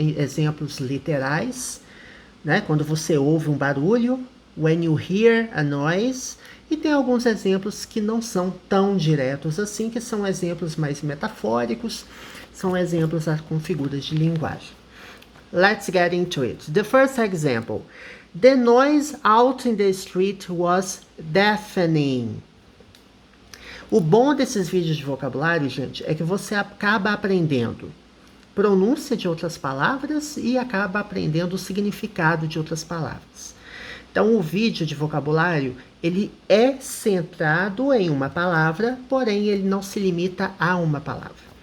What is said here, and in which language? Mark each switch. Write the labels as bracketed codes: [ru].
[pt] Exemplos literais, né? Quando você ouve um barulho, [en] when you hear a noise. [pt] E tem alguns exemplos que não são tão diretos assim, que são exemplos mais metafóricos, são exemplos com figuras de linguagem. [en] Let's get into it. The first example. The noise out in the street was deafening. [pt] O bom desses vídeos de vocabulário, gente, é que você acaba aprendendo pronúncia de outras palavras e acaba aprendendo o significado de outras palavras. Então, o vídeo de vocabulário, ele é centrado em uma palavra, porém ele não se limita a uma palavra.